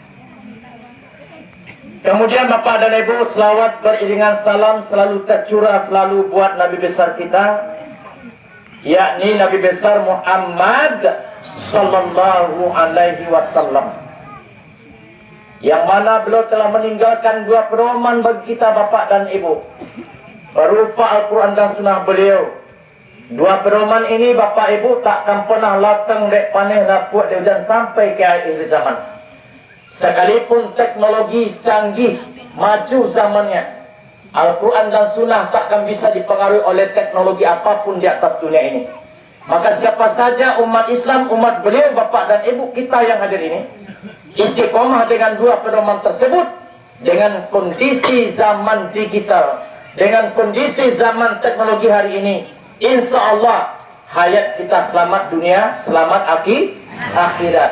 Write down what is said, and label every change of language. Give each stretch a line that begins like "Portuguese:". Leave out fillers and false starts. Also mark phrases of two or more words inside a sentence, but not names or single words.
Indonesian: Kemudian Bapak dan Ibu selawat beriringan salam selalu tercurah selalu buat Nabi besar kita, yakni Nabi besar Muhammad
Arabic: صلى الله عليه وسلم,
Indonesian: yang mana beliau telah meninggalkan 2 pedoman bagi kita Bapak dan Ibu berupa Al-Quran dan Sunnah beliau. 2 pedoman ini Bapak Ibu takkan pernah
Minangkabau: latang dek paneh lapuk dek hujan
Indonesian: sampai ke akhir zaman. Sekalipun teknologi canggih maju zamannya. Al-Quran dan Sunnah takkan bisa dipengaruhi oleh teknologi apapun di atas dunia ini. Maka siapa saja umat Islam, umat beliau, bapak dan ibu kita yang hadir ini, istiqomah dengan dua pedoman tersebut, dengan kondisi zaman digital, dengan kondisi zaman teknologi hari ini,
Arabic: إن شاء الله
Indonesian: hayat kita selamat dunia, selamat akhirat.